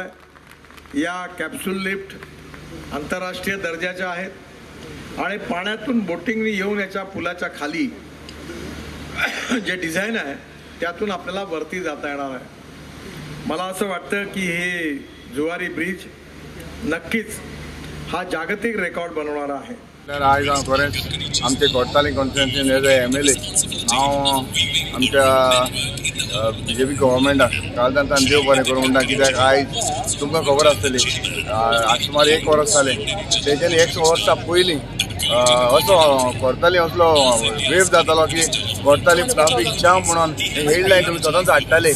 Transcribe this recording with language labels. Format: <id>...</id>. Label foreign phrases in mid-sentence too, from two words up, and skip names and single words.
<mr>या कॅप्सूल लिफ्ट आंतरराष्ट्रीय दर्जाच्या आहेत आणि पाण्यातून बोटिंगनी येऊन याच्या पुलाच्या खाली जे डिझाईन आहे त्यातून आपल्याला वरती जाता येणार आहे. मला असं वाटतं की हे जुवारी ब्रिज नक्कीच हा जागतिक रेकॉर्ड बनवणारा आहे.</mr> <kok>आज हांव खरेंच आमचे कोर्ताली कॉन्स्टिट्युएन्सीन</kok> <en>as a MLA</en> <kok>हांव आमच्या BJP गव्हर्मेंटाक कालच्यान देव बरें करूं म्हणटा. कित्याक आयज तुमकां खबर आसतली सुमार 1 वर्स जालें. तेच्यानी 1 वर्सा पयलीं असो कोर्ताली असलो वेव जातालो की कोर्ताली</kok> <en>traffic jam</en> <kok>म्हणून हेडलायन तुमी सदांच हाडटाले.</kok>